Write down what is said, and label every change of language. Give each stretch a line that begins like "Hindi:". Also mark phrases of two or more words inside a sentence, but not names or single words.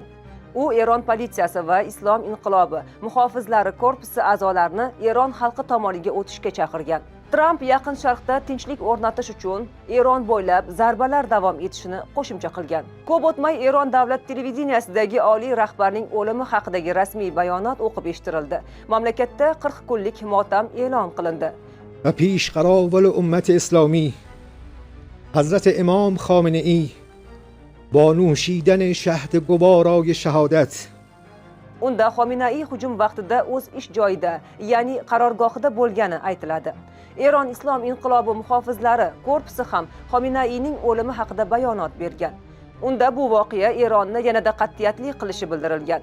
Uzbek: U Eron politsiyasi va Islom inqilobi muhofizlari korpusi a'zolarini Eron xalqi tomoniga o'tishga chaqirgan. Tramp Yaqin Sharqda tinchlik o'rnatish uchun Eron bo'ylab zarbalar davom etishini qo'shimcha qilgan. Ko'p o'tmay Eron davlat televiziyasidagi oliy rahbarning o'limi haqidagi rasmiy bayonot o'qib eshittirildi. Mamlakatda 40 kunlik motam e'lon qilindi.
Persian: و پیشقراول امت اسلامی حضرت امام خامنه‌ای با نوشیدن شهد گوارای شهادت
Uzbek: Unda Xomenei hujum vaqtida o'z ish joyida, ya'ni qarorgohida bo'lgani aytiladi. Eron Islom inqilobi muhofizlari korpusi ham Xomeneining o'limi haqida bayonot bergan. Unda bu voqea Eronni yanada qat'iyatli qilishi bildirilgan.